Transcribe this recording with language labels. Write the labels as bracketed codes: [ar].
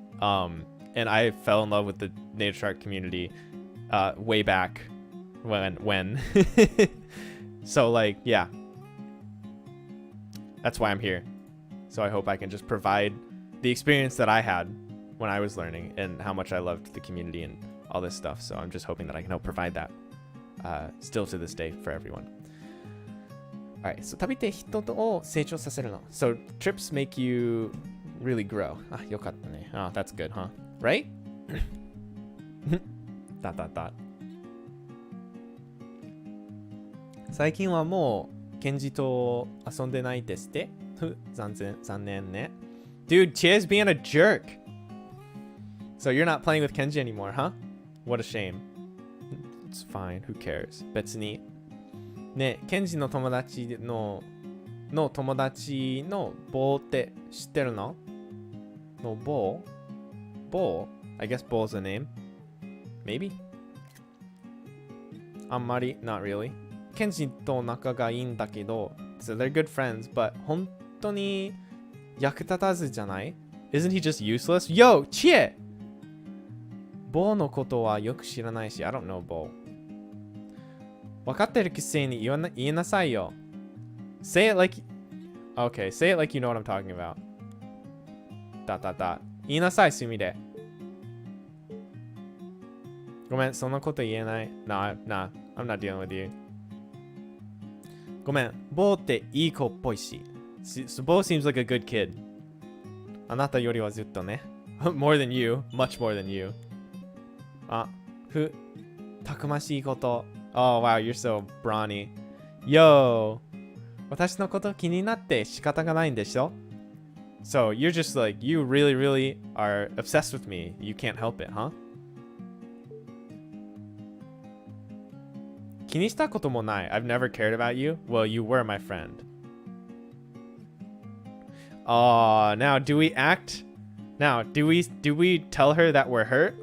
[en] And I fell in love with the Native Shark community way back when. So like, yeah. That's why I'm here. So I hope I can just provide the experience that I had when I was learning and how much I loved the community and all this stuff. So I'm just hoping that I can help provide that still to this day for everyone. All right, so [ja] 旅って人を成長させるの. [en] So trips make you really grow. [ja] よかったね. [en] Oh, that's good, huh? Right? ... [ja] 最近はもうケンジと遊んでないですって。残念ね. [en] Dude, Chia's being a jerk. So you're not playing with Kenji anymore, huh? What a shame. It's fine. Who cares? 別に。 [ja] ね、ケンジの友達の友達の棒って知ってるの？ [en] の棒?Bowl? I guess Bowl's a name. Maybe? [ja] あんまり [en] not really. [ja] ケンジと仲がいいんだけど [en] so they're good friends, but [ja] 本当に役立たずじゃない? [en] Isn't he just useless? Yo, Chie! Bowl [ja] のことはよく知らないし [en] I don't know Bowl. [ja] 分かってるくせに言えなさいよ. [en] Say it like... Okay, say it like you know what I'm talking about. ... [ja] 言いなさい、Sumire. ごめん、そんなこと言えない。 [en] Nah, I'm not dealing with you. [ja] ごめん、ボーっていい子っぽいし。 [en] Bo seems like a good kid. [ja] あなたよりはずっとね。 [en] more than you. Much more than you. [ja] あ、たくましいこと。 [en] Oh, wow, you're so brawny. Yo! [ja] 私のこと気になって仕方がないんでしょ? [en] So, you're just like, you really, really are obsessed with me. You can't help it, huh? [ja] 気にしたこともない。 [en] I've never cared about you. Well, you were my friend. Now, do we act... Now, do we tell her that we're hurt?